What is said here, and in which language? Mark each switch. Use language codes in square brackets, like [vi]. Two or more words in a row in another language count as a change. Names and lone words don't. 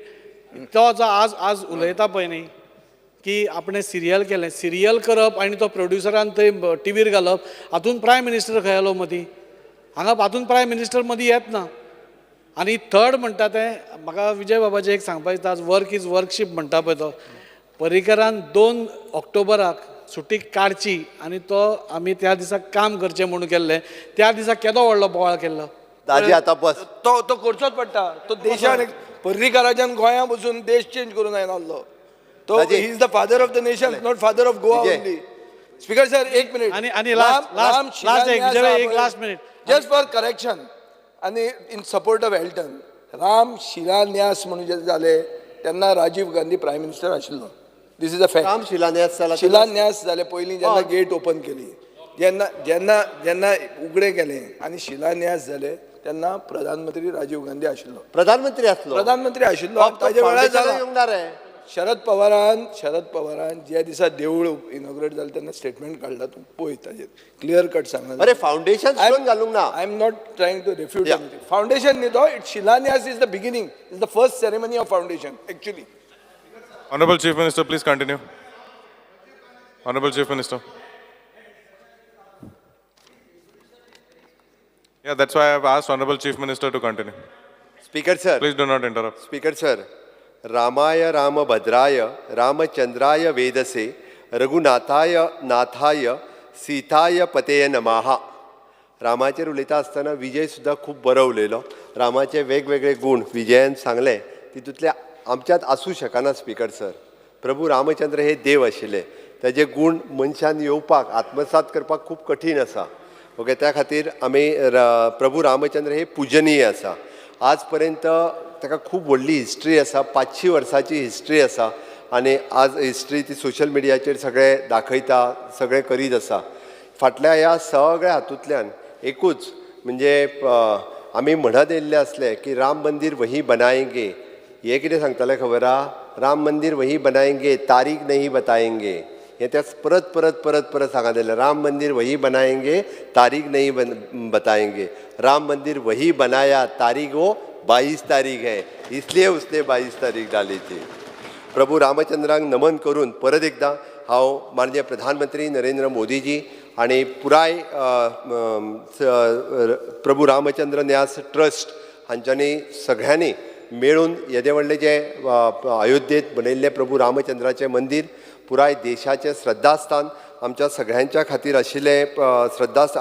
[kok] तो जो आज उलयता पळय न्ही की आपणें सिरियल केलें सिरियल करप आनी तो प्रोड्युसरान थंय टीव्हीर घालप हातून [en] prime minister [kok] खंय आलो मदीं हांगा हातून [en] prime minister [kok] मदीं येत ना आनी थर्ड म्हणटा तें म्हाका विजय बाबाचें एक सांगपाक दिसता आज [en] work is worship [kok] म्हणटा पळय तो पर्रीकरान 2 ऑक्टोबराक सुटी काडची आनी तो आमी त्या दिसा काम करचें म्हणून केल्लें त्या दिसा केदो व्हडलो बोवाळ केल्लो दाजी आतां बस तो करचोच पडटा तो देशान पर्रीकाराच्यान गोंया बसून देश चेंज करून आयलो तो [en] he is the father of the nation not father of Goa only Speaker sir [kok] एक मिनिट आनी लास्ट मिनिट [en] just for correction [kok] आनी [en] in support of Alton [kok] राम शिलान्यास म्हणून जे जाले तेन्ना राजीव गांधी [en] prime minister [kok] आशिल्लो दीस [en] is a fact [kok] राम शिलान्यास जाले पयलीं जेन्ना [en] gate open [kok] केली जेन्ना जेन्ना जेन्ना उगडें केलें आनी शिलान्यास जाले तेन्ना प्रधानमंत्री राजीव गांधी आशिल्लो प्रधानमंत्री आशिल्लो ताजे वेळार जाला शरद पवारान ज्या दिसा देवूळ इनॉग्रेट जालें तेन्ना स्टेटमेंट काडला तूं पळय ताजेर [en] clear cut [kok] सांगला अरे [en] foundation stone [kok] घालूंक ना [en] I am not trying to refute foundation [kok] न्ही तो [en] it शिलान्यास is the beginning is the first ceremony of foundation actually Honorable Chief Minister, please continue. Honorable Chief Minister. Yeah, that's why I have asked Honorable Chief Minister to continue. Speaker sir. Please do not interrupt. Speaker sir. [sa] रामाय रामभद्राय रामचंद्राय वेदसे रघुनाथाय नाथाय सीताय पतेय नमः. [kok] रामाचेर उलयता आसतना विजय सुद्दां खूब बरो उलयलो. रामाचे वेगवेगळे गुण विजयान सांगले तितूंतले आमच्यात आसूं शकना स्पीकर सर. प्रभू रामचंद्र हे देव आशिल्ले ताजे गुण मनशान येवपाक आत्मसात करपाक खूब कठीण आसा. ओके त्या खातीर आमी प्रभू रामचंद्र हे पुजनीय आसा. आज पर्यंत ताका खूब व्हडली हिस्ट्री आसा 500 वर्सांची हिस्ट्री आसा आनी आज हिस्ट्री ती [en] social mediaचेर [kok] सगळे दाखयता, सगळे करीत आसा. फाटल्या ह्या सगळ्या हातूंतल्यान एकूच म्हणजे आमी म्हणत येयल्ले आसले की [hi] राम मंदिर वही बनाएंगे. [kok] हे कितें सांगताले खबर आहा? [hi] राम मंदिर वही बनाएंगे, तारीख नहीं बताएंगे. [kok] हे त्या परत परत परत परत सांगत येयले. [hi] राम मंदिर वही बनाएंगे, तारीख नहीं बताएंगे. राम मंदिर वही बनाया, तारीख वो 22 तारीख है, इसलिए उसने 22 तारीख डाली थी. [kok] प्रभू रामचंद्रांक नमन करून परत एकदा हांव माननीय प्रधानमंत्री नरेंद्र मोदीजी आणि पुराय प्रभू रामचंद्र न्यास ट्रस्ट हांच्यांनी सगळ्यांनी मेळून येदे व्हडले जे अयोध्येत बनयल्ले प्रभू रामचंद्राचें मंदिर पुराय देशाचें श्रद्धास्थान आमच्या सगळ्यांच्या खातीर आशिल्लें श्रद्धास्थान.